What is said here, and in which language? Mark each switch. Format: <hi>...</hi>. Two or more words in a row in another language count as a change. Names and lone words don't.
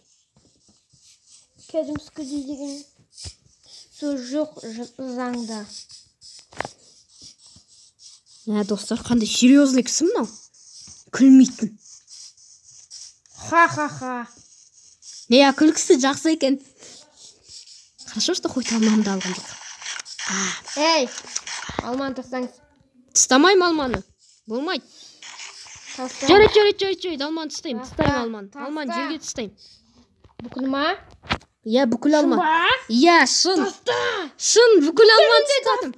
<kk>деген сөз жоқ заңда. Достар, қандай серьезный кісі мынау? Күлмейтін. Ха. Күлкісі жақсы екен.</kk> <ru>Хорошо, что хоть</ru> <kk>алмамды алған жоқ. Алманы тастаңыз. Тастамайым алманы. Болмайды. Жарайды, алманы тастаймын. Алманы жерге тастаймын. Бүкіл ма? Бүкіл алманы. Шын. Шын, бүкіл алманы тастадым.</kk>